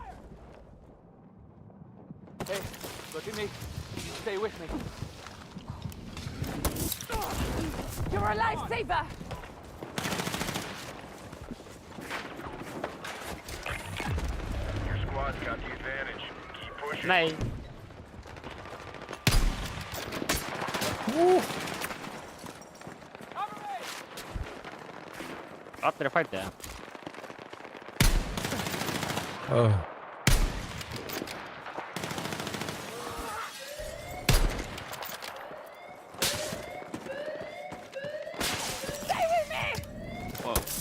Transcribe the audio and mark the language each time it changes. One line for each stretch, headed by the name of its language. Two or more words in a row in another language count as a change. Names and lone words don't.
English: Hey, look at me. You stay with me. You're a lifesaver! Your squad's got the advantage. Keep pushing.
Icelandic: Nei. Allir að fæti það.
English: Oh. Stay with me! Wow.